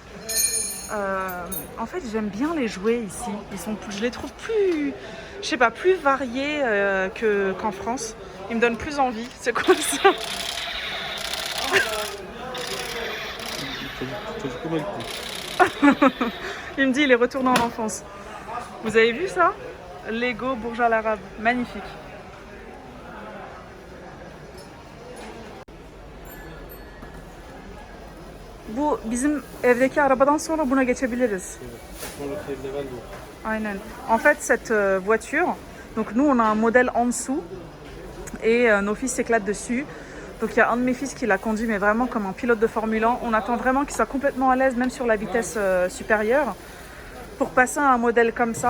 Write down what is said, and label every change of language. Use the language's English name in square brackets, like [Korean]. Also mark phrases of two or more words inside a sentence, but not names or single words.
[French] En fait, j'aime bien les jouets ici. Je les trouve plus, je sais pas, plus variés qu'en France. Ils me donnent plus envie. C'est quoi ça? Il me dit, il est retourné en enfance. Vous avez vu ça? Lego Burj Al Arab, magnifique. [Turkish] Bu bizim evdeki arabadan sonra buna geçebiliriz. Aynen. [French] En fait, cette voiture, donc nous on a un modèle en dessous et nos fils s'éclatent dessus. Donc il y a un de mes fils qui l'a conduit mais vraiment comme un pilote de Formule 1. On attend vraiment qu'il soit complètement à l'aise même sur la vitesse supérieure pour passer à un modèle comme ça.